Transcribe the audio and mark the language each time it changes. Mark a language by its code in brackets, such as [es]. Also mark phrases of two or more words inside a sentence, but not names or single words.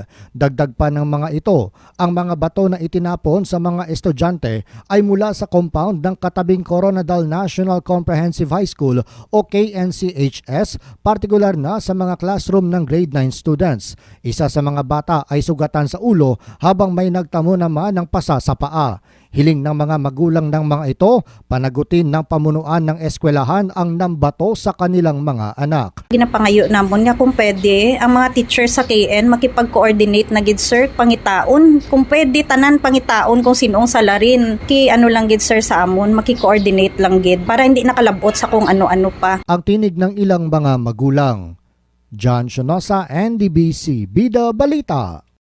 [tl] Dagdag pa ng mga ito, ang mga bato na itinapon sa mga estudyante ay mula sa compound ng katabing Coronadal National Comprehensive High School o KNCHS, partikular na sa mga classroom ng grade 9 students. Isa sa mga bata ay sugatan sa ulo habang may nagtamo naman ng pasa sa paa. Hiling ng mga magulang ng mga ito, panagutin ng pamunuan ng eskwelahan ang nambato sa kanilang mga anak. [hil] Ginapangayo namon nga kung pwede ang mga teacher sa KN makipag-coordinate na gid sir pangitaon, kung pwede tanan pangitaon kung sinong salarin ki ano lang gid sir sa amon maki-coordinate lang gid [tl] para hindi [hil] nakalabot sa kung ano-ano pa. [tl] Ang tinig ng ilang mga magulang. John Shonosa, NDBC Bida Balita.